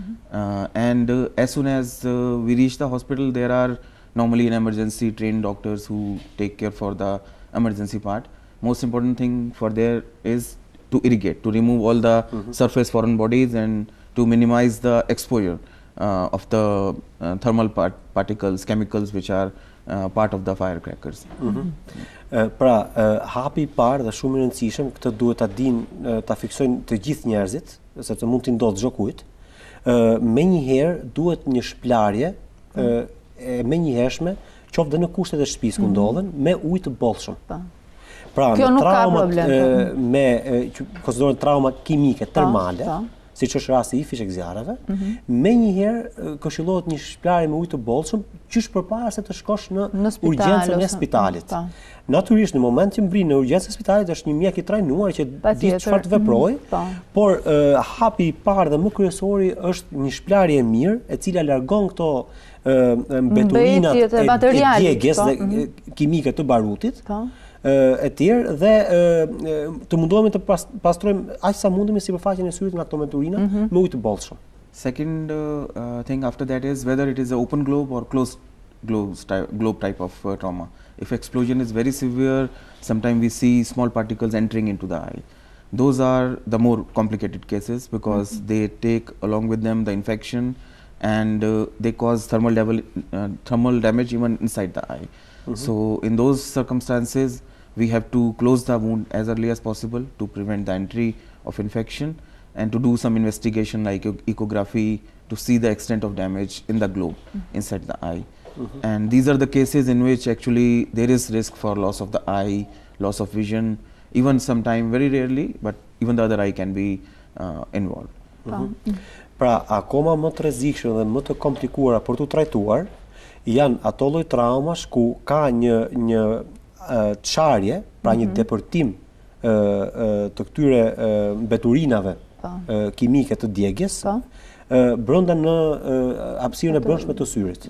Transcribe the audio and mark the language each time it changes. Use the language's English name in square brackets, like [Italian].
[English] And as soon as we reach the hospital, there are normally in emergency trained doctors who take care for the emergency part. Most important thing for there is to irrigate, to remove all the surface foreign bodies and to minimize the exposure of the thermal particles, chemicals which are part of the firecrackers. [Albanian] Pra, hapi I parë dhe shumë I rëndësishëm, këtë duhet ta dinë, ta fiksojnë të gjithë njerëzit, sepse mund t'i ndodhë çdo kujt. Menjëherë duhet një shplarje e menjëhershme, qoftë dhe në kushtet e shtëpisë ku ndodhen, me ujë të bollshëm. Pra, në traumat që konsiderohen trauma kimike termale, siç është rasti I fishek zjarreve, menjëherë këshillohet një shplarje me ujë të bollshëm, qysh përpara se të shkosh në urgjencën e spitalit. Natyrisht në moment që mbrin në urgjencën e spitalit është një mjek I trajnuar që di çfarë të veprojë, por hapi I parë dhe më kryesori është një shplarje e mirë, e cila largon këto mbeturinat e djegjes dhe kimike të barutit. E tjerë dhe të mundohemi të pastrojmë aq sa mundemi sipërfaqen e syrit nga këto mbeturina me ujë të bollshëm. [English] Second thing after that is whether it is an open globe or closed globe type of trauma. If explosion is very severe, sometimes we see small particles entering into the eye. Those are the more complicated cases because they take along with them the infection and they cause thermal damage even inside the eye. So in those circumstances, we have to close the wound as early as possible to prevent the entry of infection and to do some investigation like ecography to see the extent of damage in the globe inside the eye. And these are the cases in which actually there is risk for loss of the eye, loss of vision, even sometime very rarely, but even the other eye can be involved. [Albanian] Pra, akoma më të rrezikshme dhe më të komplikuara për të trajtuar janë ato lloj traumash ku ka një çarje, pra një depërtim të këtyre mbeturinave kimike të djegjes brenda në hapësirën e brendshme të syrit.